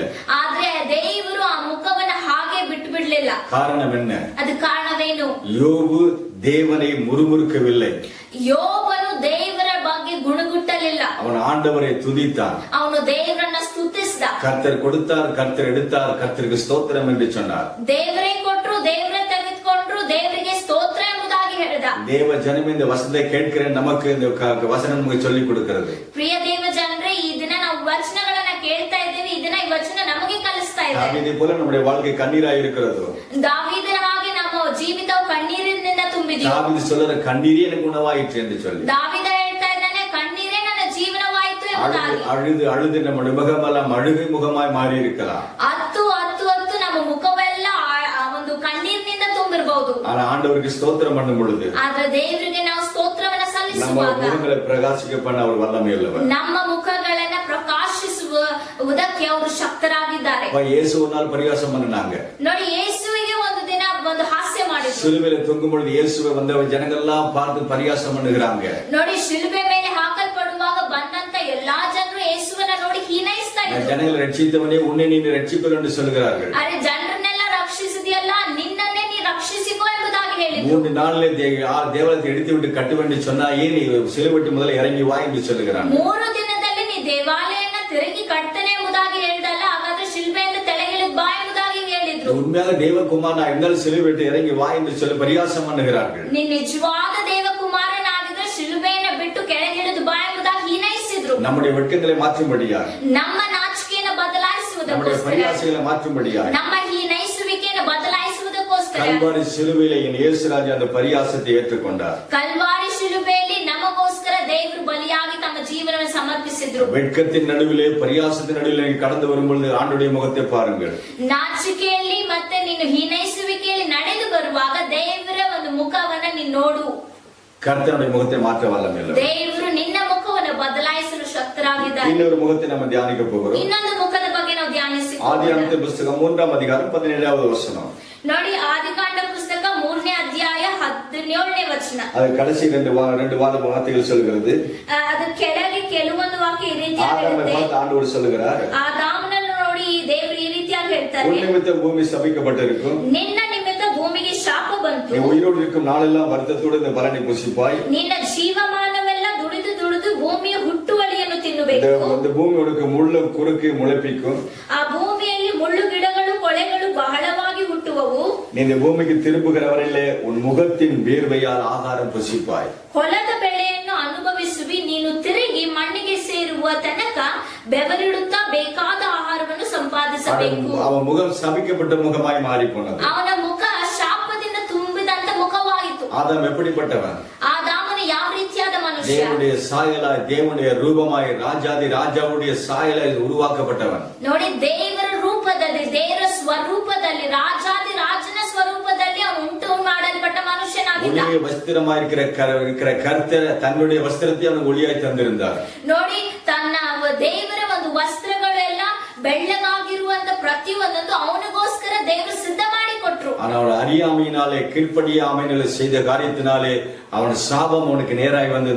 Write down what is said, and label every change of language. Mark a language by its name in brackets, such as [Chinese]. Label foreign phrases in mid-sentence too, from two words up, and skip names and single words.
[Kannada] ಆದ್ರೆ ದೇವರು ಆ ಮುಖವನ್ನ ಹಾಗೆ ಬಿಟ್ಟು ಬಿಡ್ಲಿಲ್ಲ. [Tamil] காரணம் என்ன? [Kannada] ಅದು ಕಾರಣವೇನು? [Tamil] யோபு தேவனை முறுமுறுக்கவில்லை. [Kannada] ಯೋಬನು ದೇವರ ಬಗ್ಗೆ ಗುಣಗುಟ್ಟಲಿಲ್ಲ. [Tamil] அவன் ஆண்டவரை துதித்தான். [Kannada] ಅವನು ದೇವರನ್ನ ಸ್ತುತಿಸಿದ. [Tamil] கர்த்தர் கொடுத்தார், கர்த்தர் எடுத்தார், கர்த்தருக்கு ஸ்தோத்திரம் என்று சொன்னார். [Kannada] ದೇವರೇ ಕೊಟ್ಟರು, ದೇವರೇ ತೆಗೆದುಕೊಂಡ್ರು, ದೇವರಿಗೆ ಸ್ತೋತ್ರ ಎಂಬುದಾಗಿ ಹೇಳಿದ. [Tamil] தேவ ஜனமே, இந்த வசனத்தை கேட்கிற நமக்கு இந்த வசனம் நமக்கு சொல்லிக் கொடுக்கிறது. [Kannada] ಪ್ರಿಯ ದೇವ ಜನರೇ, ಈ ದಿನ ನಾವು ವಚನಗಳನ್ನ ಕೇಳ್ತಾ ಇದ್ದೇವೆ. ಈ ದಿನ ಈ ವಚನ ನಮಗೆ ಕಲಿಸ್ತಾ ಇದೆ. [Tamil] தாவீதை போல நம்முடைய வாழ்க்கை கண்ணீராய் இருக்கிறது. [Kannada] ದಾವೀದನ ಹಾಗೆ ನಮ್ಮ ಜೀವಿತವು ಕಣ್ಣೀರಿನಿಂದ ತುಂಬಿದೆ. [Tamil] தாவீது சொல்ற, கண்ணீரே எனக்கு உணவாயிற்று என்று சொல்லி. [Kannada] ದಾವೀದ ಹೇಳ್ತಾ ಇದ್ದಾನೆ, ಕಣ್ಣೀರೇ ನನ್ನ ಜೀವನವಾಯಿತು ಎಂಬುದಾಗಿ. [Tamil] அழுது அழுது நம்முடைய முகமெல்லாம் அழுகை முகமாய் மாறி இருக்கலாம். [Kannada] ಹತ್ತು ನಮ್ಮ ಮುಖವೆಲ್ಲ ಒಂದು ಕಣ್ಣೀರಿನಿಂದ ತುಂಬಿರಬಹುದು. [Tamil] ஆனா ஆண்டவருக்கு ஸ்தோத்திரம் பண்ணும் பொழுது, [Kannada] ಆದ್ರೆ ದೇವರಿಗೆ ನಾವು ಸ್ತೋತ್ರವನ್ನ [Tamil] நம்ம [Kannada] ಸಲ್ಲಿಸುವಾಗ, [Tamil] முகங்களை பிரகாசிக்க பண்ண அவர் வல்லமை உள்ளவர். [Kannada] ನಮ್ಮ ಮುಖಗಳನ್ನ ಪ್ರಕಾಶಿಸುವುದಕ್ಕೆ ಅವರು ಶಕ್ತರಾಗಿದ್ದಾರೆ. [Tamil] இயேசு ஒரு நாள் பரிகாசம் பண்ணினாங்க. [Kannada] ನೋಡಿ, ಯೇಸುವಿಗೆ ಒಂದು ದಿನ ಒಂದು ಹಾಸ್ಯ ಮಾಡಿದ್ರು. [Tamil] சிலுவையில தொங்கும் பொழுது இயேசுவை வந்த ஜனங்கள் எல்லாம் பார்த்து பரியாசம் பண்ணுகிறாங்க. [Kannada] ನೋಡಿ ಶಿಲುಬೆ ಮೇಲೆ ಹಾಕಲ್ಪಡುವಾಗ ಬಂದಂತ ಎಲ್ಲಾ ಜನರು ಯೇಸುವನ್ನ ನೋಡಿ ಹೀನೈಸ್ತಾ ಇದ್ರು. [Tamil] ஜனங்களை ரட்சித்தவனே உன்னை நீ ரட்சிப்பது என்று சொல்கிறார்கள். [Kannada] ಅರೆ ಜನರನ್ನೆಲ್ಲ ರಕ್ಷಿಸಿದೆಯಲ್ಲ ನಿನ್ನನ್ನೇ ನೀ ರಕ್ಷಿಸಿಕೋ ಎಂಬುದಾಗಿ ಹೇಳಿದ್ರು. [Tamil] 3 நாளிலே தேவாலயத்தை எடுத்து விட்டு கட்டுவென்று சொன்னா ஏன் நீ சிலுவைட்டு முதல்ல இறங்கி வா என்று சொல்லுகிறான். [Kannada] 3 ದಿನದಲ್ಲಿ ನೀ ದೇವಾಲಯನ ತಿರುಗಿ ಕಟ್ಟನೆ ಎಂಬುದಾಗಿ ಹೇಳಿದಲ್ಲ, ಹಾಗಾದ್ರೆ ಶಿಲ್ಬೆಯಿಂದ ತೆಳಗಿಳಿದು ಬಾ ಎಂಬುದಾಗಿ ಹೇಳಿದ್ರು. [Tamil] உண்மையாக தேவகுமாரனா இருந்தால் சிலுவைட்டு இறங்கி வா என்று சொல்லி பரியாசம் பண்ணுகிறார்கள். [Kannada] ನೀ ನಿಜವಾದ ದೇವಕುಮಾರನಾಗಿದ್ರೆ ಶಿಲುಬೆಯನ್ನು ಬಿಟ್ಟು ಕೆಳಗಿಳಿದು ಬಾ ಎಂಬುದಾಗಿ ಹೀನೈಸಿದ್ರು. [Tamil] நம்முடைய வெட்கங்களை மாற்றும்படியா, [Kannada] ನಮ್ಮ ನಾಚಿಕೆಯನ್ನು [Tamil] நம்முடைய [Kannada] ಬದಲಾಯಿಸುವುದಕ್ಕೋಸ್ಕರ, [Tamil] பரியாசங்களை மாற்றும்படியா, [Kannada] ನಮ್ಮ ಹೀನೈಸುವಿಕೆಯನ್ನು ಬದಲಾಯಿಸುವುದಕ್ಕೋಸ್ಕರ [Tamil] கல்வாரி சிலுவையில என் இயேசுராஜா அந்த பரியாசத்தை ஏற்றுக்கொண்டார். [Kannada] ಕಲ್ವಾರಿ ಶಿಲುಬೆಯಲ್ಲಿ ನಮಗೋಸ್ಕರ ದೇವರು ಬಲಿಯಾಗಿ ತಮ್ಮ ಜೀವನವನ್ನು ಸಮರ್ಪಿಸಿದ್ರು. [Tamil] வெட்கத்தின் நடுவிலே பரியாசத்தின் நடுவிலே கடந்து வரும்பொழுது ஆண்டுடைய முகத்தை பாருங்கள். [Kannada] ನಾಚಿಕೆಯಲ್ಲಿ ಮತ್ತೆ ನೀನು ಹೀನೈಸುವಿಕೆಯಲ್ಲಿ ನಡೆದು ಬರುವಾಗ ದೇವರ ಒಂದು ಮುಖವನ್ನ ನೀನು ನೋಡು. [Tamil] கர்த்தனுடைய முகத்தை மாற்ற வல்லமையுள்ள [Kannada] ದೇವರು ನಿನ್ನ ಮುಖವನ್ನು ಬದಲಾಯಿಸಲು ಶಕ್ತರಾಗಿದ್ದಾರೆ. [Tamil] இன்னொரு முகத்தை நம்ம தியானிக்க போகிறோம். [Kannada] ಇನ್ನೊಂದು ಮುಖದ ಬಗ್ಗೆ ನಾವು ಧ್ಯಾನಿಸಿಕೊಳ್ಳೋಣ. [Tamil] ஆதியாகமத்தின் புத்தகம் 3ஆம் அதிகாரம் 17வது வசனம். [Kannada] ನೋಡಿ, ಆದಿಕಾಂಡ ಪುಸ್ತಕ 3ನೇ ಅಧ್ಯಾಯ 17ನೇ ವಚನ. [Tamil] அது கடைசி ரெண்டு வார்த்தைகள் சொல்கிறது. [Kannada] ಅದು ಕೆಳಗೆ ಕೆಲವೊಂದು ವಾಕ್ಯ ಈ ರೀತಿಯಾಗಿ [Tamil] ஆதாமை [Kannada] ಇರುತ್ತೆ. [Tamil] பார்த்து ஆண்டவர் சொல்லுகிறார், [Kannada] ಆದಾಮನನ್ನು ನೋಡಿ ದೇವರು ಈ ರೀತಿಯಾಗಿ ಹೇಳ್ತಾರೆ, [Tamil] உன் நிமித்தம் பூமி சபிக்கப்பட்டிருக்கும், [Kannada] ನಿನ್ನ ನಿಮಿತ್ತ ಭೂಮಿಗೆ ಶಾಪ ಬಂತು, [Tamil] நீ உயிரோடு இருக்கும் நாளெல்லாம் வருத்தத்தோடு இந்த பலனை புசிப்பாய், [Kannada] ನಿನ್ನ ಜೀವಮಾನವೆಲ್ಲ ದುಡಿದು ದುಡಿದು ಭೂಮಿಯ ಹುಟ್ಟುವಳಿಯನ್ನು ತಿನ್ನಬೇಕು, [Tamil] இந்த பூமி உனக்கு முள்ளு குறுக்கு முளைப்பிக்கும், [Kannada] ಆ ಭೂಮಿಯಲ್ಲಿ ಮುಳ್ಳು ಗಿಡಗಳು ಕೊಳೆಗಳು ಬಹಳವಾಗಿ ಹುಟ್ಟುವವು, [Tamil] நீ இந்த பூமிக்கு திரும்புகிறவரையிலே உன் முகத்தின் வேர்வையால் ஆகாரம் புசிப்பாய், [Kannada] ಹೊಲದ ಬೆಳೆಯನ್ನು ಅನುಭವಿಸುವಿ, ನೀನು ತಿರುಗಿ ಮಣ್ಣಿಗೆ ಸೇರುವ ತನಕ ಬೆವರಿಡುತ್ತಾ ಬೇಕಾದ ಆಹಾರವನ್ನು ಸಂಪಾದಿಸಬೇಕು. [Tamil] அவன் முகம் சபிக்கப்பட்ட முகமாய் மாறி போனது. [Kannada] ಅವನ ಮುಖ ಶಾಪದಿಂದ ತುಂಬಿದಂತ ಮುಖವಾಯಿತು. [Tamil] ஆதாம் எப்படிப்பட்டவன்? [Kannada] ಆದಾಮನು ಯಾವ ರೀತಿಯಾದ ಮನುಷ್ಯ? [Tamil] தேவனுடைய சாயலாய், தேவனுடைய ரூபமாய், ராஜாதி ராஜாவுடைய சாயலாய் உருவாக்கப்பட்டவன். [Kannada] ನೋಡಿ, ದೇವರ ರೂಪದಲ್ಲಿ, ದೇವರ ಸ್ವರೂಪದಲ್ಲಿ, ರಾಜಾದಿ ರಾಜನ ಸ್ವರೂಪದಲ್ಲಿ ಅವನು ಉಂಟು ಮಾಡಲ್ಪಟ್ಟ ಮನುಷ್ಯನಾಗಿದ್ದ. [Tamil] ஒளிய வஸ்திரமாய் இருக்கிற கர்த்தர் தன்னுடைய வஸ்திரத்தை அவனுக்கு ஒளியாய் தந்திருந்தார். [Kannada] ನೋಡಿ, ತನ್ನ ದೇವರ ಒಂದು ವಸ್ತ್ರಗಳೆಲ್ಲ ಬೆಳ್ಳಗಾಗಿರುವಂತ ಪ್ರತಿಯೊಂದೊಂದು ಅವನಿಗೋಸ್ಕರ ದೇವರು ಸಿದ್ಧ ಮಾಡಿ ಕೊಟ್ರು. [Tamil] ஆனால் அறியாமையினாலே, கீழ்ப்படியாமையினாலே செய்த காரியத்தினாலே அவன் சாபம் அவனுக்கு நேராய் வந்தது.